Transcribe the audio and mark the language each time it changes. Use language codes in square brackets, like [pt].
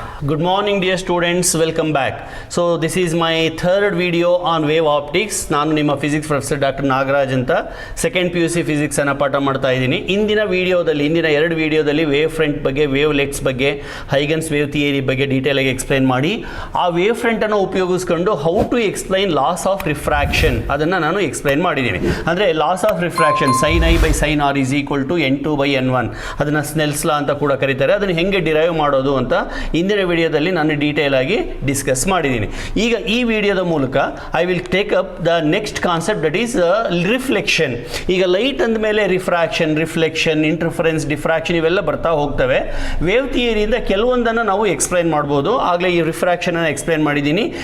[en] Good morning dear students, welcome back. So this is my third video on wave optics. [kn] ನಾನು ನಿಮ್ಮ physics professor doctor Nagaraj ಅಂತ second PUC physics ಅನ್ನು ಪಾಠ ಮಾಡ್ತಾ ಇದ್ದೀನಿ. ಇಂದಿನ ಎರಡು ವಿಡಿಯೋದಲ್ಲಿ ವೇವ್ ಫ್ರಂಟ್ ಬಗ್ಗೆ, ವೇವ್ ಲೆಟ್ಸ್ ಬಗ್ಗೆ, ಹೈಗನ್ಸ್ ವೇವ್ ಥಿಯರಿ ಬಗ್ಗೆ ಡೀಟೇಲ್ ಆಗಿ ಎಕ್ಸ್ಪ್ಲೈನ್ ಮಾಡಿ ಆ ವೇವ್ ಫ್ರಂಟ್ ಅನ್ನು ಉಪಯೋಗಿಸ್ಕೊಂಡು [en] how to explain loss of refraction [kn] ಅದನ್ನು ನಾನು ಎಕ್ಸ್ಪ್ಲೈನ್ ಮಾಡಿದ್ದೀನಿ. ಅಂದರೆ loss of refraction [en] sin I by sin R is equal to n2 by n1 [kn] ಅದನ್ನು ಸ್ನೆಲ್ಸ್ ಲಾ ಅಂತ ಕೂಡ ಕರೀತಾರೆ. ಅದನ್ನು ಹೆಂಗೆ ಡಿರೈವ್ ಮಾಡೋದು ಅಂತ ಇಂದಿನ ವಿಡಿಯೋದಲ್ಲಿ ನಾನು ಡೀಟೇಲ್ ಆಗಿ ಡಿಸ್ಕಸ್ ಮಾಡಿದ್ದೀನಿ. ಈಗ ಈ ವಿಡಿಯೋದ ಮೂಲಕ [en] I will take up the next concept, that is reflection. [kn] ಈಗ ಲೈಟ್ ಅಂದ ಮೇಲೆ ರಿಫ್ರಾಕ್ಷನ್, ರಿಫ್ಲೆಕ್ಷನ್, ಇಂಟರ್ಫರೆನ್ಸ್, ಡಿಫ್ರಾಕ್ಷನ್ ಇವೆಲ್ಲ ಬರ್ತಾ ಹೋಗ್ತವೆ. ವೇವ್ ಥಿಯರಿಯಿಂದ ಕೆಲವೊಂದನ್ನು ನಾವು ಎಕ್ಸ್ಪ್ಲೈನ್ ಮಾಡ್ಬೋದು. ಆಗಲೇ ಈ ರಿಫ್ರಾಕ್ಷನ್ ಅನ್ನು ಎಕ್ಸ್ಪ್ಲೈನ್ ಮಾಡಿದ್ದೀನಿ.